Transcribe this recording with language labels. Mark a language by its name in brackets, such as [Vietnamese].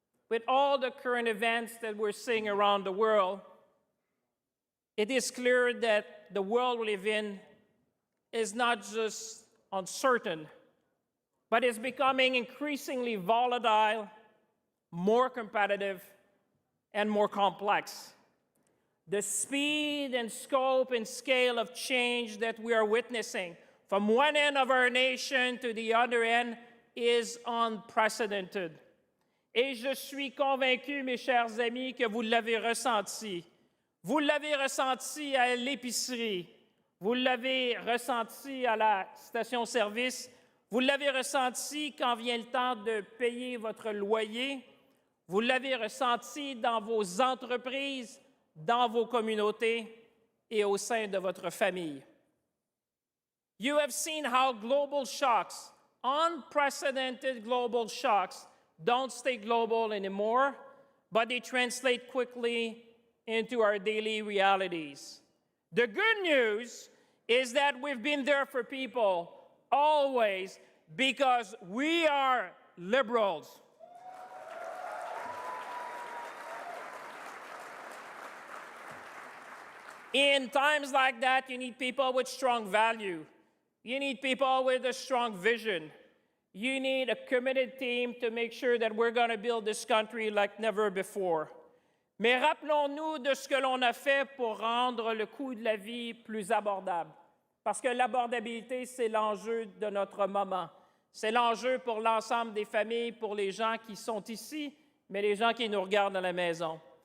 [English] With all the current events that we're seeing around the world, it is clear that the world we live in is not just uncertain, but is becoming increasingly volatile, more competitive, and more complex. The speed and scope and scale of change that we are witnessing from one end of our nation to the other end is unprecedented. [French] Et je suis convaincu, mes chers amis, que vous l'avez ressenti. Vous l'avez ressenti à l'épicerie. Vous l'avez ressenti à la station-service. Vous l'avez ressenti quand vient le temps de payer votre loyer. Vous l'avez ressenti dans vos entreprises, dans vos communautés et au sein de votre famille. [English] You have seen how global shocks, unprecedented global shocks, don't stay global anymore, but they translate quickly into our daily realities. The good news is that we've been there for people always because we are liberals. In times like that, you need people with strong value. You need people with a strong vision. You need a committed team to make sure that we're going to build this country like never before. [French] Mais rappelons-nous de ce que l'on a fait pour rendre le coût de la vie plus abordable. Parce que l'abordabilité, c'est l'enjeu de notre moment. C'est l'enjeu pour l'ensemble des familles, pour les gens qui sont ici, mais les gens qui nous regardent à la maison.